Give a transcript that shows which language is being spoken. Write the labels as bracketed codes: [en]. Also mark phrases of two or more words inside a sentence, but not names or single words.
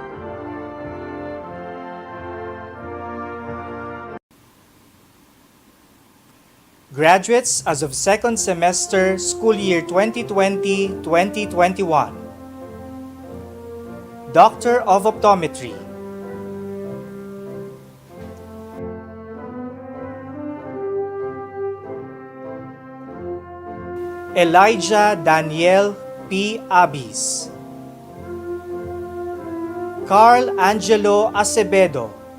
[en] Graduates as of second semester, school year 2020-2021. Doctor of Optometry. Elijah Daniel P. Abis. Carl Angelo Acevedo.